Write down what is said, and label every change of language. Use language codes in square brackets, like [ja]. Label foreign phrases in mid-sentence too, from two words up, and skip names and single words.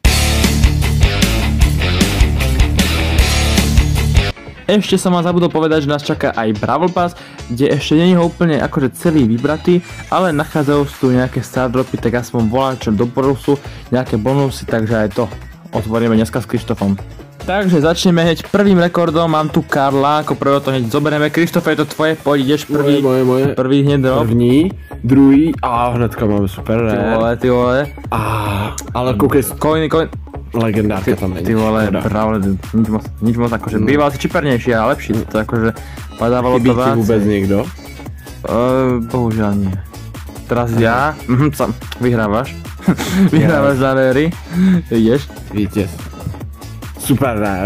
[sk] Ešte som vám zabudol povedať, že nás čaká aj Brawl Pass, kde ešte nie je ho úplne akože celý vybratý, ale nachádzajú tu nejaké Stardropy, tak aspoň volám čo do bonusu, nejaké bonusy, takže aj to otvoríme dneska s Krištofom. Takže začneme hneď prvým rekordom, mám tu Karla, ako prvého to hneď zoberieme. Krištof, je to tvoje, poď, ideš prvý. Moje. Prvý hneď drop. [cs] První, druhý, a hnedka máme [en] super rare. [cs] Ty vole. Ale koukej, Coiny. legendárka tam není. Ty vole, [sk] pravde, nič moc akože, býval si čipernejší a lepší, to akože, padávalo to Chybí ti vôbec niekto? Bohužiaľ nie. Teraz ja, vyhrávaš. Vyhrávaš za rary, ideš. [en] Vítěz. Super rare.